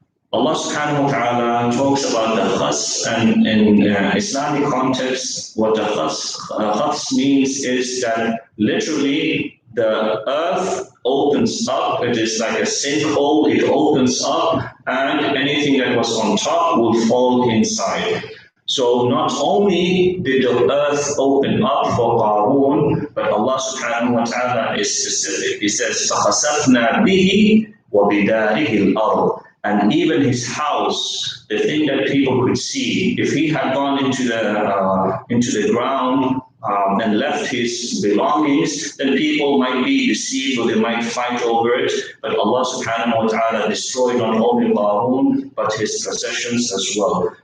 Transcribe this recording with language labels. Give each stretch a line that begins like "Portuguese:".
English: Allah subhanahu wa ta'ala talks about the khas, and in Islamic context, what the khas means is that literally the earth opens up. It is like a sinkhole, it opens up, and anything that was on top will fall inside. So not only did the earth open up for Qarun, but Allah subhanahu wa ta'ala is specific. He says,
Arabic: فَخَسَفْنَا بِهِ وَبِدَارِهِ الْأَرْضِ.
English: And even his house, the thing that people could see, if he had gone into the ground and left his belongings, then people might be deceived or they might fight over it. But Allah subhanahu wa ta'ala destroyed not only Qarun, but his possessions as well.